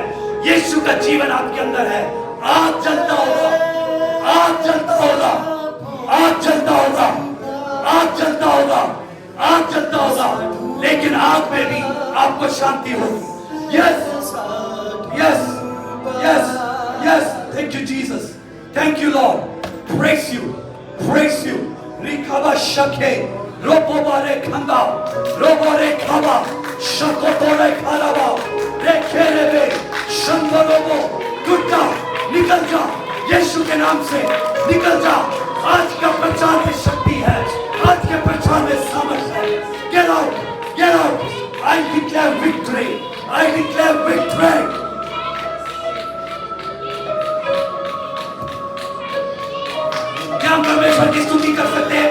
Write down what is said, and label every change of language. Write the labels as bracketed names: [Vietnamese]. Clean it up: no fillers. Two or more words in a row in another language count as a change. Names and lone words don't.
[Hindi] यीशु का जीवन आपके अंदर है। आज जलता होगा, आज जलता होगा, आज जलता होगा, आज जलता होगा, आज जलता होगा, लेकिन आग में भी आपको शांति होगी। [English] yes yes yes yes. Thank you Jesus, thank you Lord, praise you, praise you. रिखाबा शके रोबो बारे खंदा, रोबो रे खाबा शको तोरे खालाबा रे खेरे बे शंदरोबो। [Hindi] टूटा, निकल जा, यीशु के नाम से निकल जा। आज का प्रचार में शक्ति है, आज के प्रचार में सामर्थ्य है। [English] Get out, get out. I declare victory, I declare victory. [Hindi] क्या हम परमेश्वर की स्तुति कर सकते हैं?